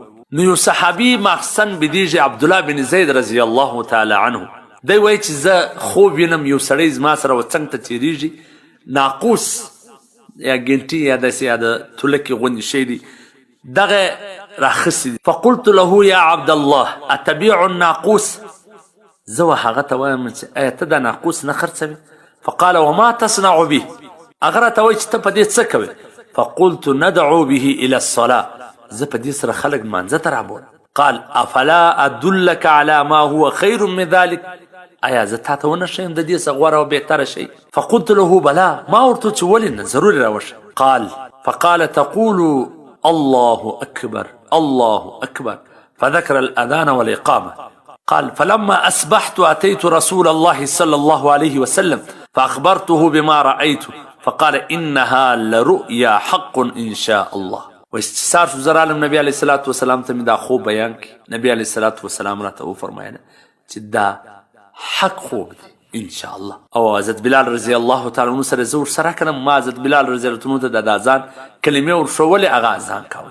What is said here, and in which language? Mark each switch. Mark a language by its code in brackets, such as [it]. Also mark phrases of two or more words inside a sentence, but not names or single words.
[ps] نو یو صحابي مخصن بدیږي عبدالله بن زید رضی الله تعالی عنه، دی وایي چې زه خوب وینم یو سړی زما سره و څنګ ته تېرېږي، ناقوس یا ګنټي یا داسې یا د تولکې غوندې شی دی، دغه راخسي. [ar] فقلت له یا عبدالله اتبیع الناقوس، [ps] زه هغه ته وایم چې ایا ته دا ناقوس نه خرڅوې؟ [ar] فقال وما تصنع به، [ps] هغه راته وایي چې ته په دې څه کوې؟ [ar] فقلت ندعو به الى الصلاة، [ps] زه په دې سره خلک لمانځه ته رابولم. [ar] قال افلا ادلك على ما هو خير من ذلك، [ps] آیا زه تا ته ونه ښیم د دې څه غوره او بهتره شی؟ [ar] فقلت له بلا، [ps] ما ورته چې ولې نه، ضروري راوشه. [ar] فقال تقول الله اکبر الله اکبر، فذكر الاذان والاقامه. قال فلما اصبحت اتيت رسول الله صلى الله عليه وسلم فاخبرته بما رايت، فقال انها لرؤيا حق ان شاء الله. [ps] واستثار شو زرالم نبی علیه الصلاة والسلام ته مې دا خوب بیان کړي. نبی علیه الصلاة والسلام راته وفرمایله چې دا حق خوب دی [ar] ان شاء الله. [ps] او حضرت بلال رضی الله تعالی عنه سره زه ورسره کړم، ما حضرت بلال رضی الله عنه ته د اذان کلمې ورښولې، هغه اذان کوي.